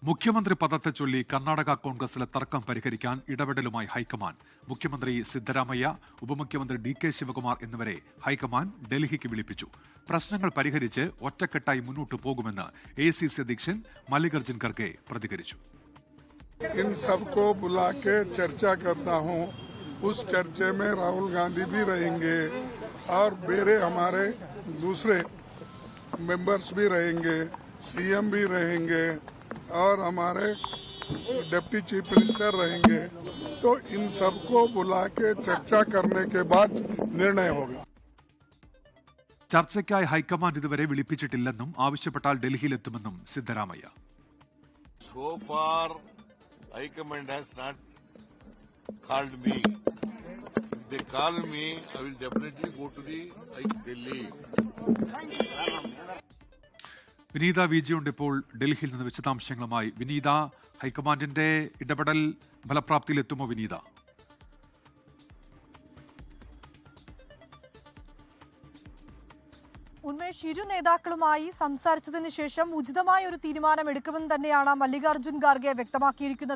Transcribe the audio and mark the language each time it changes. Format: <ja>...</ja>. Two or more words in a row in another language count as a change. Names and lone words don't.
<ml>മുഖ്യമന്ത്രി പദത്തെ ചൊല്ലി കർണാടക കോൺഗ്രസിലെ തർക്കം പരിഹരിക്കാൻ ഇടപെടലുമായി ഹൈക്കമാൻഡ്. മുഖ്യമന്ത്രി സിദ്ധരാമയ്യ, ഉപമുഖ്യമന്ത്രി DK ശിവകുമാർ എന്നിവരെ ഹൈക്കമാൻഡ് ഡൽഹിക്ക് വിളിപ്പിച്ചു. പ്രശ്നങ്ങൾ പരിഹരിച്ച് ഒറ്റക്കെട്ടായി മുന്നോട്ടു പോകുമെന്ന് ACC അധ്യക്ഷൻ മല്ലികാർജുൻ ഖർഗെ പ്രതികരിച്ചു.</ml> <hi>इन सबको बुला के चर्चा करता हूं. उस चर्चे में राहुल गांधी भी रहेंगे और मेरे हमारे दूसरे मेंबर्स भी रहेंगे, CM भी रहेंगे और हमारे</hi> <en>deputy chief minister</en> <hi>रहेंगे. तो इन सबको बुला के चर्चा करने के बाद निर्णय होगा.</hi> <ml>ചർച്ചയ്ക്കായി ഹൈക്കമാൻഡ് ഇതുവരെ വിളിപ്പിച്ചിട്ടില്ലെന്നും ആവശ്യപ്പെട്ടാൽ ഡൽഹിയിലെത്തുമെന്നും സിദ്ധരാമയ്യ.</ml> <en>So far, High Command has not called me. If they call me, I will definitely go to the Delhi.</en> <ml>വിനീത VG ഉണ്ട് ഇപ്പോൾ ഡൽഹിയിൽ നിന്ന് വിശദാംശങ്ങളുമായി. വിനീത, ഹൈക്കമാൻഡിന്റെ ഇടപെടൽ ഫലപ്രാപ്തിയിലെത്തുമോ വിനീത? ഉന്മേഷ്, ഇരു നേതാക്കളുമായി സംസാരിച്ചതിന് ശേഷം ഉചിതമായ ഒരു തീരുമാനം എടുക്കുമെന്ന് തന്നെയാണ് മല്ലികാർജുൻ ഖാർഗെ വ്യക്തമാക്കിയിരിക്കുന്നത്.</ml>